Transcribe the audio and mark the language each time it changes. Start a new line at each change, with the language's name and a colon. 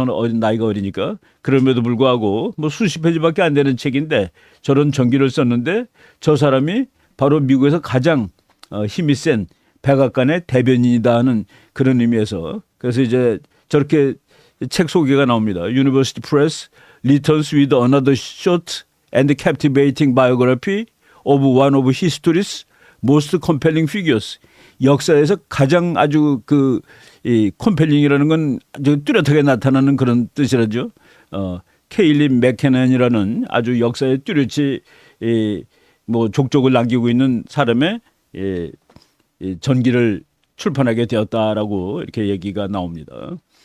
Korean: 저는 나이가 어리니까 그럼에도 불구하고 뭐 수십 페이지밖에 안 되는 책인데 저런 전기를 썼는데 저 사람이 바로 미국에서 가장 힘이 센 백악관의 대변인이다 하는 그런 의미에서 그래서 이제 저렇게 책 소개가 나옵니다.
English: University Press returns with another short and captivating biography of one of history's most compelling figures.
Korean: 역사에서 가장 아주 이 컴펠링이라는 건 아주 뚜렷하게 나타나는 그런 뜻이라죠. 케일리 맥케넌이라는 아주 역사에 뚜렷이 뭐 족적을 남기고 있는 사람의 이 전기를 출판하게 되었다라고 이렇게 얘기가 나옵니다.